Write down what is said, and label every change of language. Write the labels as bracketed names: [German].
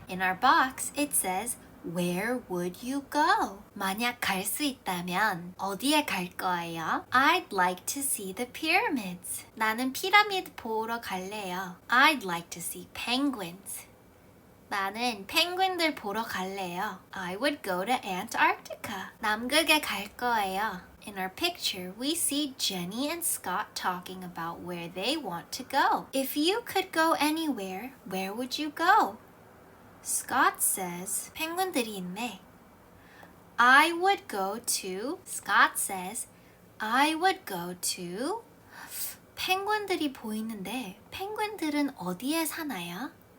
[English] In our box, it says, Where would you go? [Korean] 만약 갈 수 있다면 어디에 갈 거예요? [English] I'd like to see the pyramids. [Korean] 나는 피라미드 보러 갈래요. [English] I'd like to see penguins. [Korean] 나는 펭귄들 보러 갈래요. [English] I would go to Antarctica. [Korean] 남극에 갈 거예요. [English] In our picture, we see Jenny and Scott talking about where they want to go. If you could go anywhere, where would you go? Scott says, [Korean] 펭귄들이 있네. [English] I would go to, Scott says, I would go to, [Korean] 펭귄들이 보이는데 펭귄들은 어디에 사나요?